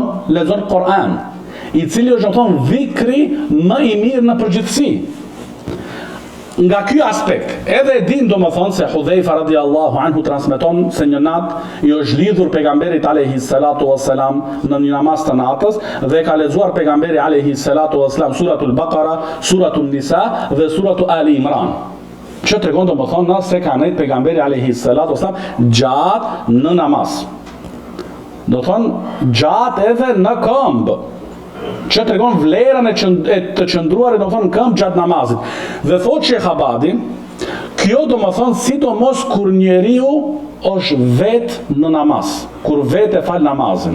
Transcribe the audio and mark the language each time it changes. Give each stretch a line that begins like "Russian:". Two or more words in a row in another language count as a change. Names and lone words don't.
Albanian: Lexon Kur'an, i cili është, do të thonë, dhikri më i mirë në përgjithësi. Nga ky aspekt, edhe e din, do më thonë, se Hudhejfa
Arabic: رضي الله عنه
Albanian: transmeton se një natë i është lidhur pejgamberit
Arabic: عليه الصلاة والسلام
Albanian: në një namaz të natës dhe ka lexuar pejgamberi
Arabic: عليه الصلاة والسلام
Albanian: suratul Baqara, suratul Nisa dhe suratul Ali Imran. Që tregon, do më thonë, se ka nejt pejgamberi
Arabic: عليه الصلاة والسلام
Albanian: gjatë në namaz. Do thonë, gjatë edhe në këmbë. Që tregon vlerën e të qëndruarit, do më thonë, në këmbë gjatë namazit. Dhe thot Shekh Abadi, kjo do më thonë, sidomos kur njeriu është vetë në namaz, kur vetë e falë namazin.